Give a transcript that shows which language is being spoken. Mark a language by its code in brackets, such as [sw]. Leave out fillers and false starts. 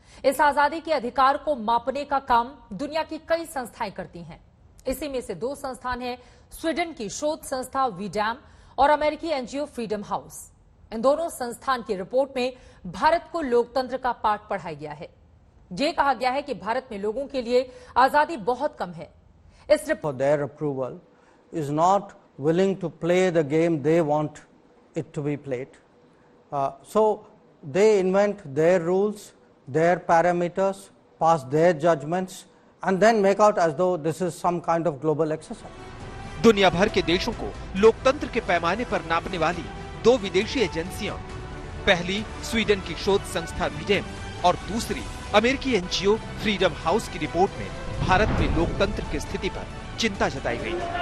[hi] इस आजादी के अधिकार को मापने का काम दुनिया की कई संस्थाएं करती हैं। इसी में से 2 संस्थान हैं, स्वीडन की शोध संस्था वीडैम और अमेरिकी एनजीओ फ्रीडम हाउस। इन दोनों संस्थान की रिपोर्ट में भारत को लोकतंत्र का पाठ पढ़ाया गया है। ये कहा गया है कि भारत में लोगों के लिए आजादी बहुत कम है। इस [en] Report is not willing to play the game they want it to be played. So they invent their rules, their parameters, pass their judgments and then make out as though this is some kind of global exercise. [hi] दुनिया भर के देशों को लोकतंत्र के पैमाने पर नापने वाली 2 विदेशी एजेंसियां, पहली स्वीडन की शोध संस्था वीडेम और दूसरी अमेरिकी एनजीओ फ्रीडम हाउस की रिपोर्ट में भारत में लोकतंत्र की स्थिति पर चिंता जताई गई।